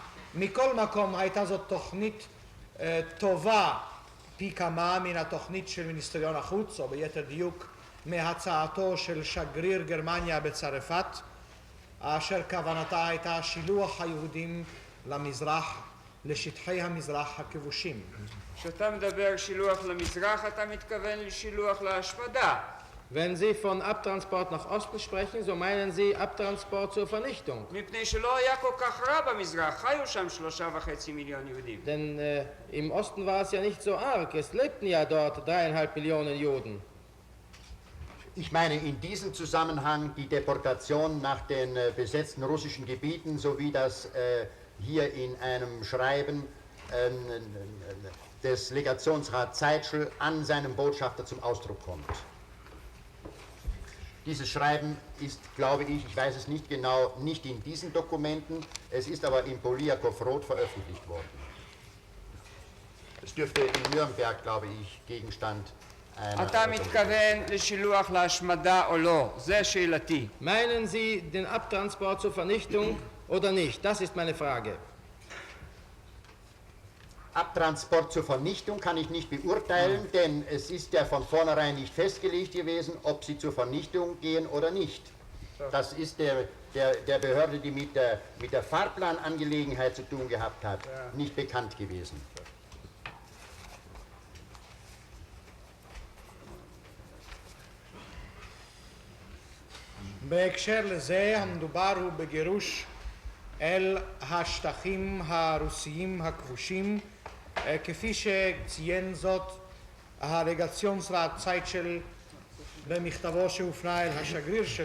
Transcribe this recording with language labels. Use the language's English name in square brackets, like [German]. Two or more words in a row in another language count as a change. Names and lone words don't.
[Hebrew] מכל מקום הייתה זאת תוכנית טובה פי כמה מן התוכנית של מיניסטריון החוץ, או ביתר דיוק מהצעתו של שגריר גרמניה בצרפת, אשר כוונתה הייתה שילוח היהודים למזרח, לשטחי המזרח הכבושים. כשאתה מדבר שילוח למזרח, אתה מתכוון לשילוח להשמדה. [German] Wenn Sie von Abtransport nach Osten sprechen, so meinen Sie Abtransport zur Vernichtung. [Hebrew] מפני שלא היה כל כך רע במזרח, חיו שם 3.5 מיליון יהודים. [German] Denn im Osten war es ja nicht so arg, es lebten ja dort 3,5 Millionen Juden. Ich meine in diesem Zusammenhang die Deportation nach den besetzten russischen Gebieten, so wie das hier in einem Schreiben des Legationsrats Zeitschel an seinem Botschafter zum Ausdruck kommt. Dieses Schreiben ist, glaube ich, ich weiß es nicht genau, nicht in diesen Dokumenten, es ist aber in Poliakow-Roth veröffentlicht worden. Es dürfte in Nürnberg, glaube ich, Gegenstand einer... [Hebrew] אתה מתכוון לשילוח להשמדה או לא? זה שאלתי. [German] Meinen Sie den Abtransport zur Vernichtung oder nicht? Das ist meine Frage. Abtransport zur Vernichtung kann ich nicht beurteilen, denn es ist ja von vornherein nicht festgelegt gewesen, ob sie zur Vernichtung gehen oder nicht. Das ist der Behörde, die mit der Fahrplanangelegenheit zu tun gehabt hat, nicht bekannt gewesen. [Hebrew] בהקשר לזה המדובר הוא בגירוש אל השטחים הרוסיים הכבושים, כפי שציין זאת הלגציונסרט צייטשל במכתבו שהופנה אל השגריר שלו.